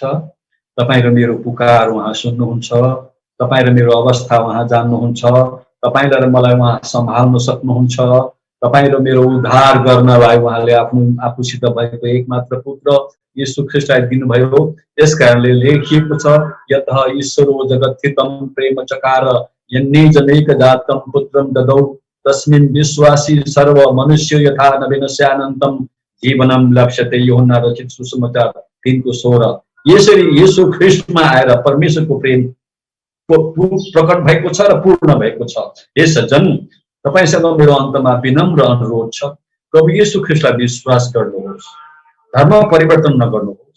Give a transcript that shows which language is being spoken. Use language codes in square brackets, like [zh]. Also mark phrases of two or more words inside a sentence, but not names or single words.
[ne] तपाईं र मेरो पुकार उहाँ सुन्नुहुन्छ, तपाईं र मेरो अवस्था उहाँ जान्नुहुन्छ, तपाईलाई र मलाई उहाँ सम्हाल्न सक्नुहुन्छ, तपाईं र मेरो उद्धार गर्नलाई उहाँले आफूसित भएको एकमात्र पुत्र येशू ख्रीष्टलाई दिनुभयो। यसकारणले लेखिएको छ, [sa] यतः ईश्वरो जगत्थितं प्रेम चकार यन्ने जनैक जातं पुत्रं ददौ तस्मिन् विश्वासी सर्व मनुष्य यथा न विनश्यानन्तं जीवनं लक्ष्यते। [ne] यूहन्ना रचित सुसमाचार 3:16। यसरी येशू ख्रीष्टमा आएर परमेश्वरको प्रेम प्रकट भएको छ र पूर्ण भएको छ। हे सज्जन, तपाईसँग मेरो अन्तमा विनम्र अनुरोध छ, प्रभु येशू ख्रीष्टलाई विश्वास गर्नुहोस्, धर्म परिवर्तन नगर्नुहोस्।